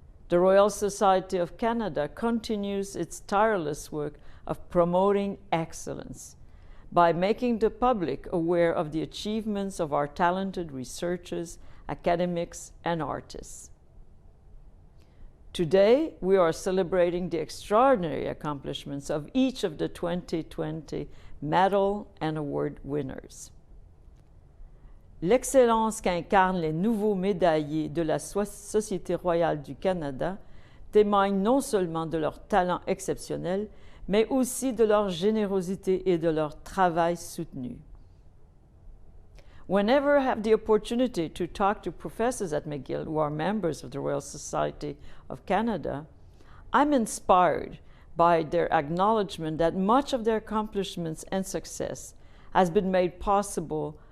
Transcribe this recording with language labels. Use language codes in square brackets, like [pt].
[en] The Royal Society of Canada continues its tireless work of promoting excellence by making the public aware of the achievements of our talented researchers, academics, and artists. Today, we are celebrating the extraordinary accomplishments of each of the 2020 medal and award winners. [fr] L'excellence qu'incarnent les nouveaux médaillés de la Société royale du Canada témoigne non seulement de leur talent exceptionnel, mais aussi de leur générosité et de leur travail soutenu. [en] Whenever I have the opportunity to talk to professors at McGill who are members of the Royal Society of Canada, I'm inspired by their acknowledgement that much of their accomplishments and success has been made possible